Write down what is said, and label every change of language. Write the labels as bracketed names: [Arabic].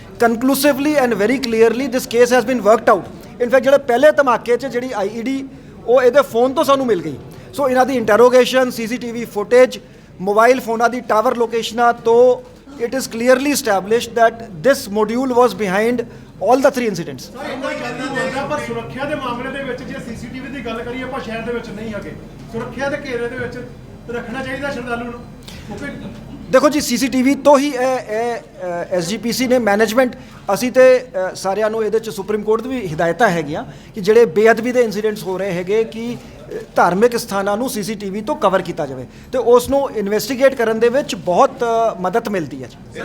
[English] Conclusively and very clearly this case has been worked out. [Punjabi] In fact ਜਿਹੜੇ ਪਹਿਲੇ ਧਮਾਕੇ 'ਚ ਜਿਹੜੀ IED ਉਹ ਇਹਦੇ ਫੋਨ ਤੋਂ ਸਾਨੂੰ ਮਿਲ ਗਈ। ਸੋ ਇਹਨਾਂ ਦੀ ਇੰਟਰੋਗੇਸ਼ਨ, CCTV ਫੁਟੇਜ, ਮੋਬਾਈਲ ਫੋਨਾਂ ਦੀ ਟਾਵਰ ਲੋਕੇਸ਼ਨਾਂ ਤੋਂ [English] it is clearly established that this module was behind all the 3 incidents. [Punjabi] ਪਰ ਸੁਰੱਖਿਆ ਦੇ ਮਾਮਲੇ ਦੇ ਵਿੱਚ ਜੇ CCTV ਦੀ ਗੱਲ ਕਰੀਏ, ਆਪਾਂ ਸ਼ਹਿਰ ਦੇ ਵਿੱਚ ਨਹੀਂ ਹੈਗੇ, ਸੁਰੱਖਿਆ ਦੇ ਘੇਰੇ ਦੇ ਵਿੱਚ ਰੱਖਣਾ ਚਾਹੀਦਾ ਸ਼ਰਧਾਲੂ ਨੂੰ। ਦੇਖੋ ਜੀ, CCTV ਤੋਂ ਹੀ SGPC ਨੇ ਮੈਨੇਜਮੈਂਟ, ਅਸੀਂ ਤੇ ਸਾਰਿਆਂ ਨੂੰ ਇਹਦੇ 'ਚ ਸੁਪਰੀਮ ਕੋਰਟ ਦੀ ਵੀ ਹਿਦਾਇਤਾਂ ਹੈਗੀਆਂ ਕਿ ਜਿਹੜੇ ਬੇਅਦਬੀ ਦੇ ਇਨਸੀਡੈਂਟਸ ਹੋ ਰਹੇ ਹੈਗੇ ਕਿ ਧਾਰਮਿਕ ਸਥਾਨਾਂ ਨੂੰ CCTV ਤੋਂ ਕਵਰ ਕੀਤਾ ਜਾਵੇ, ਤੇ ਉਸ ਨੂੰ ਇਨਵੈਸਟੀਗੇਟ ਕਰਨ ਦੇ ਵਿੱਚ ਬਹੁਤ ਮਦਦ ਮਿਲਦੀ ਹੈ ਜੀ।